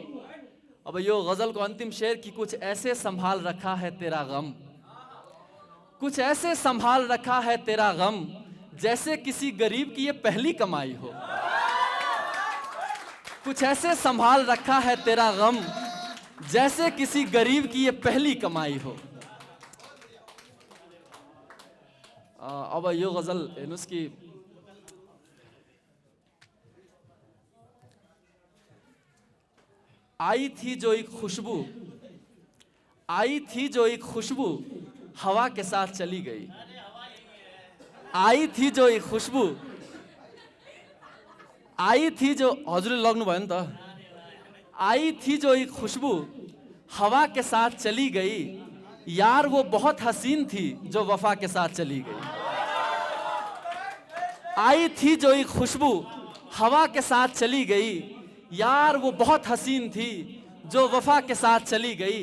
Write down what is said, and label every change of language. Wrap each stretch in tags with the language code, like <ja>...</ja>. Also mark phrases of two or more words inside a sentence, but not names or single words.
<ne>अब यो गजल को</ne> <hi>अंतिम शेर की कुछ ऐसे संभाल रखा है तेरा गम, कुछ ऐसे संभाल रखा है तेरा गम, जैसे किसी गरीब की ये पहली कमाई हो। कुछ ऐसे संभाल रखा है तेरा गम, जैसे किसी गरीब की ये पहली कमाई हो।</hi> <ne>अब यो गजल हेर्नुहोस्</ne> <hi>कि आई थी जो एक खुशबू, आई थी जो एक खुशबू, हवा के साथ चली गई। आई थी जो एक खुशबू, आई थी जो,</hi> <ne>हजुरले लग्नु भयो नि त।</ne> <hi>आई थी जो एक खुशबू, हवा के साथ चली गई, यार वो बहुत हसीन थी जो वफा के साथ चली गई। आई थी जो एक खुशबू, हवा के साथ चली गई, यार वो बहुत हसीन थी जो वफा के साथ चली गई।</hi>